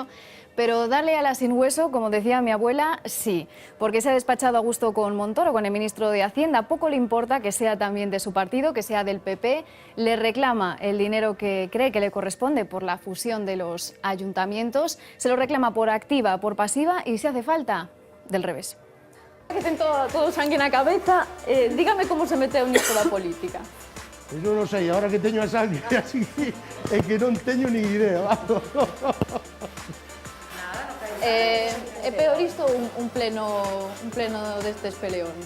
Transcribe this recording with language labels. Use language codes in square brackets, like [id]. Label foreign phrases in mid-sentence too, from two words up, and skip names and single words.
[es] Pero darle a la sin hueso, como decía mi abuela, sí, porque se ha despachado a gusto con Montoro, con el ministro de Hacienda. Poco le importa que sea también de su partido, que sea del PP. Le reclama el dinero que cree que le corresponde por la fusión de los ayuntamientos. Se lo reclama por activa, por pasiva y, si hace falta, del revés. [gl] Que ten todo sangue na cabeza, dígame como se meteu nisto da política. Pois non o sei, agora que teño a sangre así, é que non teño [es] ni idea. [gl] É peor isto ou un pleno destes peleóns?